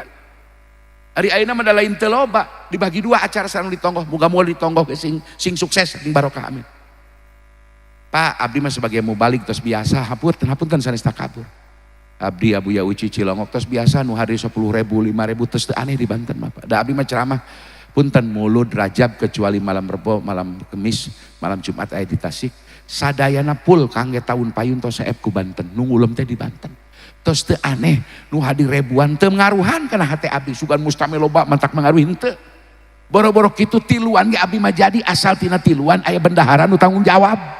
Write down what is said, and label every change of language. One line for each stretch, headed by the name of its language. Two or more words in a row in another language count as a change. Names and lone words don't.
Sundanese: Ari ayeuna mah da lain teu loba dibagi dua acara sareng ditonggoh muga moal ditonggoh ke sing sukses sing barokah amin. Pak abdi mah sebagai mubalik tos biasa hapunten sanes takabur. Abdi Abu Ya Uci Cilongok tos biasa nu hadir 10.000 5.000 tos teu aneh di Banten mah Pak. Da abdi mah ceramah punten mulud rajab kecuali malam Rebo, malam Kemis, malam Jumat aya di Tasik. Sadayana pul kangge tahun payun tos saep ku Banten. Nu ngulem teh di Banten. Tos teu aneh nu hadir ribuan teu ngaruhan kana hate abdi sugan mustamil loba mantak mengaruhi henteu. Boro-boro kitu tiluan ge abdi mah jadi asal tina tiluan aya bendahara nu tanggung jawab.